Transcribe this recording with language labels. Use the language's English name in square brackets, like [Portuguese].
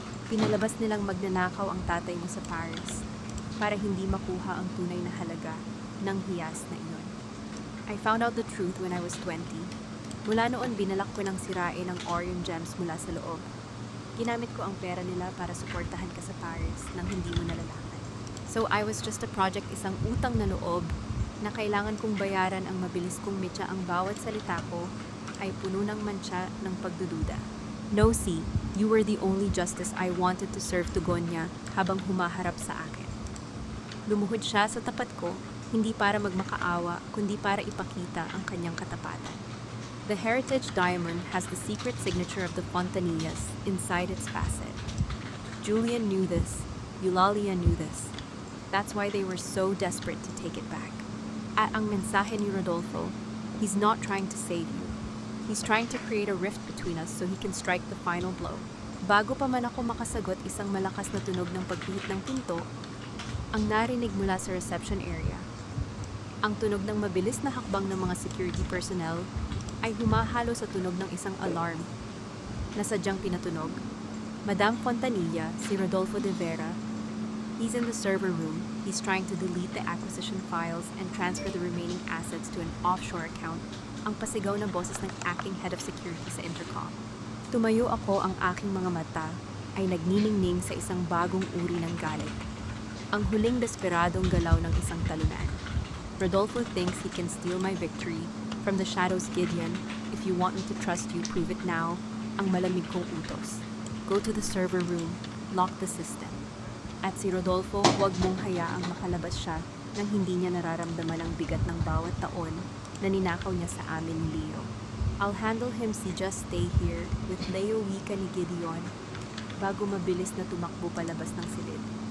[Filipino] Pinalabas nilang magnanakaw ang tatay mo sa Paris para hindi makuha ang tunay na halaga ng hiyas na iyon. [English] I found out the truth when I was 20. [Filipino] Mula noon, binalak ko ng sirain ang Orion gems mula sa loob. Ginamit ko ang pera nila para suportahan ka sa Paris nang hindi mo nalalaman. [English] So I was just a project, [Filipino] isang utang na loob na kailangan kong bayaran ang mabilis kong mitya. Ang bawat salita ko ay puno ng mantsa ng pagdududa. [English] No, see, you were the only justice I wanted to serve, Tugonia [Filipino] habang humaharap sa akin. Lumuhod siya sa tapat ko, hindi para magmakaawa, kundi para ipakita ang kanyang katapatan. [English] The Heritage Diamond has the secret signature of the Fontanillas inside its facet. Julian knew this. Eulalia knew this. That's why they were so desperate to take it back. [Filipino] At ang mensahe ni [English] Rodolfo, he's not trying to save you. He's trying to create a rift between us so he can strike the final blow. [Filipino] Bago pa man ako makasagot, isang malakas na tunog ng pagpihit ng pinto ang narinig mula sa reception area. Ang tunog ng mabilis na hakbang ng mga security personnel ay humahalo sa tunog ng isang alarm na sadyang pinatunog. [English] Madame Fontanilla, si Rodolfo de Vera, he's in the server room. He's trying to delete the acquisition files and transfer the remaining assets to an offshore account. [Filipino] Ang pasigaw ng boses ng [English] acting head of security [Filipino] sa intercom. Tumayo ako, ang aking mga mata ay nagniningning sa isang bagong uri ng galit. Ang huling desperadong galaw ng isang talunan. [English] Rodolfo thinks he can steal my victory from the shadows. Gideon, if you want me to trust you, prove it now. [Filipino] Ang malamig kong utos. [English] Go to the server room, lock the system. [Filipino] At si Rodolfo, huwag mong hayaang makalabas siya nang hindi niya nararamdaman ang bigat ng bawat taon na ninakaw niya sa amin ni Leo. [English] I'll handle him, si just stay here with Leo, [Filipino] wika ni Gideon bago mabilis na tumakbo palabas ng silid.